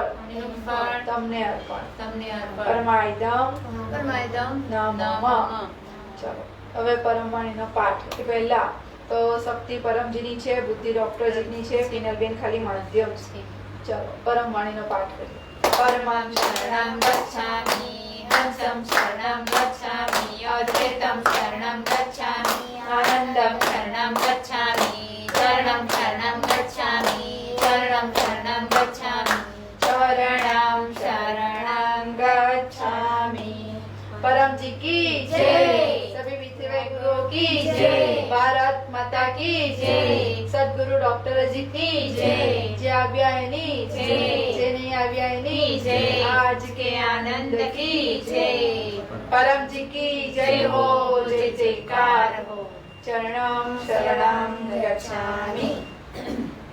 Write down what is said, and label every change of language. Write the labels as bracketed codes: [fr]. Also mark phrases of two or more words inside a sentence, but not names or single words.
[gu] એનું ફળ તમને અર્પણ. તમને અર્પણ. પરમાયદમ પરમાયદમ નમઃ. નમઃ. ચલો હવે પરમવાણીનો પાઠ. એ પહેલા તો શક્તિ પરમજીની છે, બુદ્ધિ ડોક્ટરજીની છે, પિનલબેન ખાલી માધ્યમ છે. ચલો પરમવાણીનો પાઠ કરીએ. [sa] પરમં શરણં ગચ્છામિ. હંસં શરણં ગચ્છામિ. અદ્વૈતં શરણં ગચ્છામિ. આનંદં શરણં ગચ્છામિ. ચરણં શરણં ગચ્છામિ. ચરણં શરણં ગચ્છામિ. શરણં શરણં ગચ્છામિ. [hi] परमजी की जय. सभी विद्यालय गुरुओं की जय. भारत माता की जय. सदगुरु डॉक्टर जी की जय. [gu] जे આવ્યા એની જય, જે નહીં આવ્યા એની જય. [hi] आज के आनंद की जय. परमजी की जय हो, जय जयकार हो. [sa] चरणं शरणं गच्छामि.